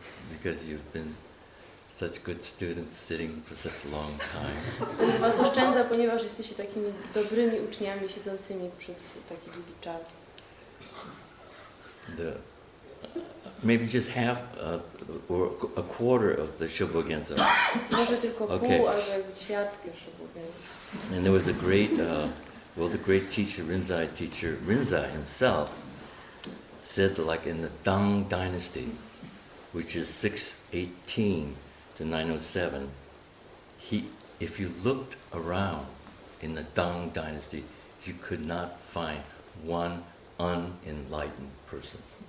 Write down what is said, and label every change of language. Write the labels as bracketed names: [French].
[English] Because you've been such good students sitting for such a long time. [Polish] Będę was oszczędzał, ponieważ jesteście takimi dobrymi uczniami siedzącymi przez taki długi czas. [English] Maybe just half or a quarter of the Shobogenzo. [Polish] Może tylko pół albo jakby ćwiartkę Shobogenzo. [English] And there was a great, the great teacher, Rinzai himself, said that like in the Tang dynasty, which is 618 to 907, if you looked around in the Tang dynasty, you could not find one unenlightened person.